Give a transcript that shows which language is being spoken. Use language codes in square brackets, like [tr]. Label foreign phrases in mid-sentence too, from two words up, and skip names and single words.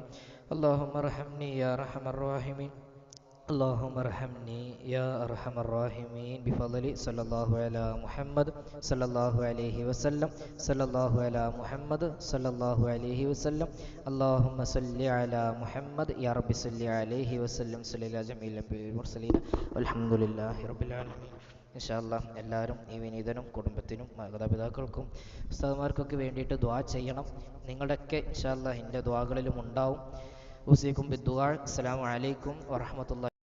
[ar] اللهم ارحمني يا أرحم الراحمين. اللهم ارحمني يا أرحم الراحمين بفضل صلى الله على محمد صلى الله عليه وسلم. صلى الله على محمد صلى الله عليه وسلم. اللهم صل على محمد يا رب صل عليه وسلم. صلى الله جميع المرسلين والحمد لله رب العالمين. إن شاء الله, [ml] എല്ലാവരും ഈ വിനീതനും കുടുംബത്തിനും മാതാപിതാക്കൾക്കും ഉസ്താദുമാർക്കൊക്കെ വേണ്ടിയിട്ട് ദുആ ചെയ്യണം. നിങ്ങളുടെയൊക്കെ [ar] إن شاء الله [ml] എൻ്റെ ദുആകളിലും ഉണ്ടാവും. [ar] أوصيكم بالدعاء. السلام عليكم ورحمة الله